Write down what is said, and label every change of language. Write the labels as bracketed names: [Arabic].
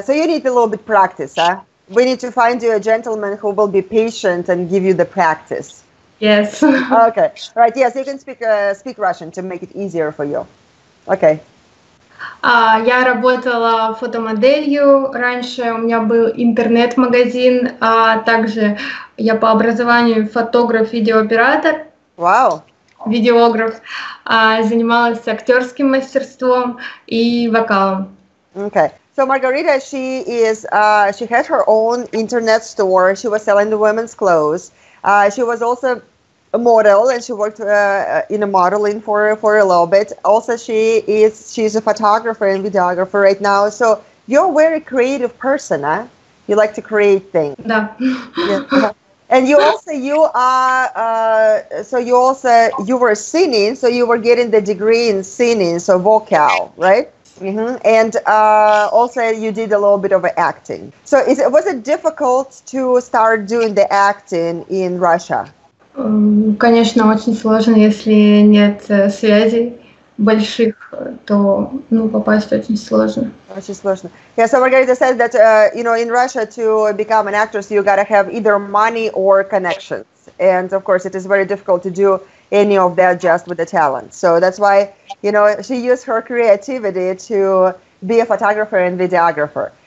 [English] So you need a little bit practice, huh? We need to find you a gentleman who will be patient and give you the practice. Yes. Okay. Right. Yes, you can speak Russian to make it easier for you. Okay. [Russian] Я работала фотомоделью. Раньше у меня был интернет-магазин, а также я по образованию фотограф, видеооператор, [English] Wow. [Russian] видеограф. Занималась актерским мастерством и вокалом. [English] Okay. So Margarita, she had her own internet store. She was selling the women's clothes. She was also a model, and she worked in a modeling for a little bit. Also, she's a photographer and videographer right now. So you're a very creative person, huh? You like to create things. [Russian] Да. [English] Yeah. And you were singing, so you were getting the degree in singing, so vocal, right? And also you did a little bit of acting. So was it difficult to start doing the acting in Russia? [Russian] Конечно, очень сложно, если нет связей больших, то попасть очень сложно. Очень сложно. [English] Yeah, so Margarita said that, in Russia to become an actress, you got to have either money or connections. And of course, it is very difficult to do any of that just with the talent. So that's why, she used her creativity to be a photographer and videographer.